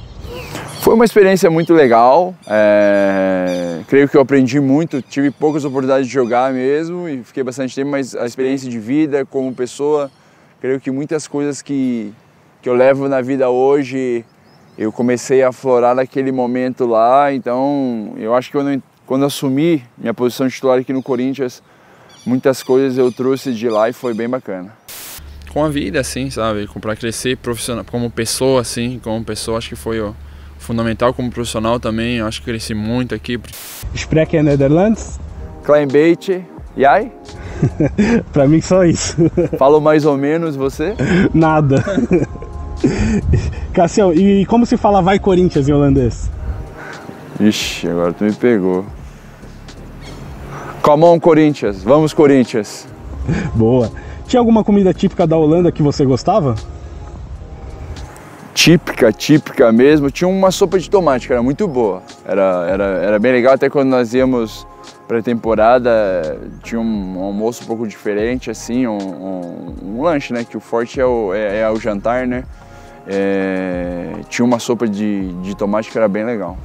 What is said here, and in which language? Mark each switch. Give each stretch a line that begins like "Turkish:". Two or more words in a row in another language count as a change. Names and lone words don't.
Portuguese: Foi uma experiência muito legal, creio que eu aprendi muito, tive poucas oportunidades de jogar mesmo e fiquei bastante tempo, mas a experiência de vida como pessoa, creio que muitas coisas que eu levo na vida hoje, eu comecei a aflorar naquele momento lá, então eu acho que quando assumi minha posição de titular aqui no Corinthians, muitas coisas eu trouxe de lá e foi bem bacana. Com a vida, assim, sabe, para crescer profissional, como pessoa, assim, acho que foi fundamental como profissional também, acho que cresci muito aqui.
Dutch: Sprechen Nederlands? Klein beetje, jij?
Portuguese: Pra mim só isso. Falo mais ou menos, você? Nada. Cássio, e como se fala vai Corinthians em holandês? Ixi, agora tu me pegou.
English: Come on, Corinthians,
Portuguese: vamos Corinthians. Boa. Tinha alguma comida típica da Holanda que você gostava? Típica mesmo, tinha uma sopa de tomate que era muito boa, era bem legal, até quando nós íamos pré-temporada tinha um almoço um pouco diferente, assim, um lanche, né, que o forte é o jantar, né, tinha uma sopa de tomate que era bem legal.